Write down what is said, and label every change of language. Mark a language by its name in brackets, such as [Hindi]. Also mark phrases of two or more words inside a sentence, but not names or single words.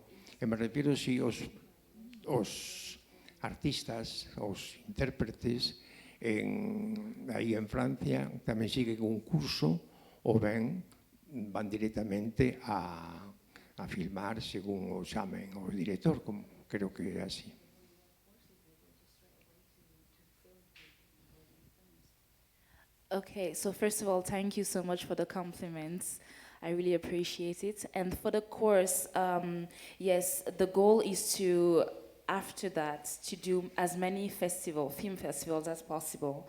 [Galician] E me refiro si os artistas, os intérpretes, aí en Francia tamén siguen un curso ou ben van directamente a a filmar según o chamen o director, como creo que é así. [English] Okay, so first of all, thank you so much for the compliments. I really appreciate it. And for the course, yes, the goal is to, after that, to do as many film festivals as possible.